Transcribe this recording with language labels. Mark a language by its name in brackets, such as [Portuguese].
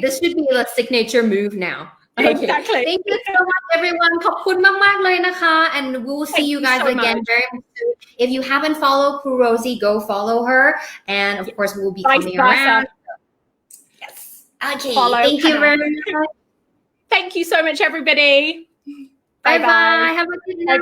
[English] This should be a signature move now. Okay. Exactly. Thank you so much, everyone. [Thai] ขอบคุณมากๆเลยนะคะ [English] and we'll see you guys again very soon. If you haven't followed Kru Rosie, go follow her, and of course we'll be coming around. Yes. Okay. Thank you very much. Thank you so much, everybody. Bye bye. Have a good night.